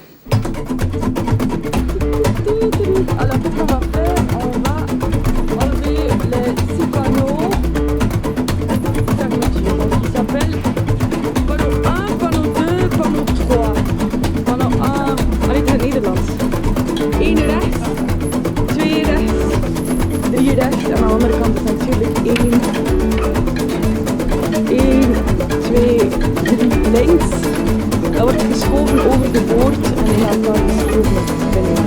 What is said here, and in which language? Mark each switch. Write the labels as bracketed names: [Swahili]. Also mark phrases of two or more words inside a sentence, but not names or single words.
[French] Alors, qu'est-ce qu'on va faire? On va enlever les 6 panneaux qui s'appellent panneau 1, panneau 2, panneau 3. Panneau 1, allez, [Dutch] het is in het Nederlands. 1 rechts, 2 rechts, 3 rechts en aan de andere kant is natuurlijk 1, 2, 3 links. Dat wordt geschoven over de boord en die gaat dan geschoven binnen.